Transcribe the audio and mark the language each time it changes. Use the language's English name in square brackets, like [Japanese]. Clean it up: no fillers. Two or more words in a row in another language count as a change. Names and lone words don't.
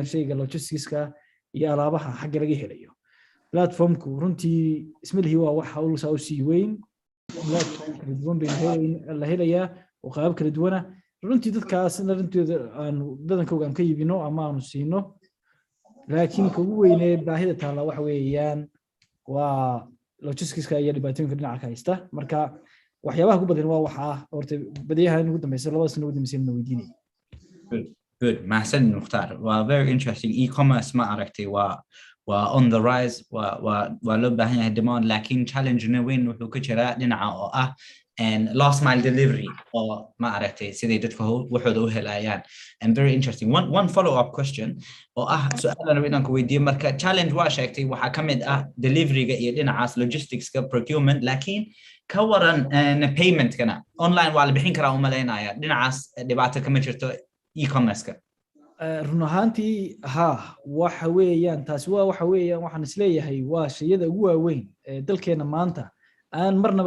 [Somali] shayga logisticska iyo alaabaha xagga laga helayo platformku runtii ismalihi waa wax hawl saa u sii weyn platform kala duwan bay la helayaa oo qaab kala duwana runtii dadkaasna runteeda aan badankooda aan ka iibino ama aanu siino laakiin ugu weynee baahida taala waxa weeyaan waa logisticska iyo dhibaatooyinka dhinaca ka haysta marka waxyaabaha ugu badan waa waxa horta badiyahan ugu dambeysay 2 sano ugu dambeysay na weydiinay good mahsan Mukhtar waa [English] very interesting [Somali] e-commerce ma aragtay waa [English] on the rise [Somali] waa loo baahan yahay demand laakiin challenge weyn wuxuu ka jiraa dhinaca oo ah [English] and last mile delivery or [Somali] ma aragtay sidii dadka waxooda u helayaan [English] and very interesting one follow up question [Somali] oo ah su'aalan inaan ku weydiiyo marka challenge waa sheegtay waxa kamid ah deliveryga iyo dhinacaas logisticska procurement laakiin ka waran payment kana online waa la bixin karaa u maleynaya dhinacaas dhibaato kama jirto e-commerce-ka run ahaantii waxa weeyaan taasi waa waxa weeyaan waxaan isleeyahay waa shayada ugu waaweyn ee dalkeena maanta aan marnaba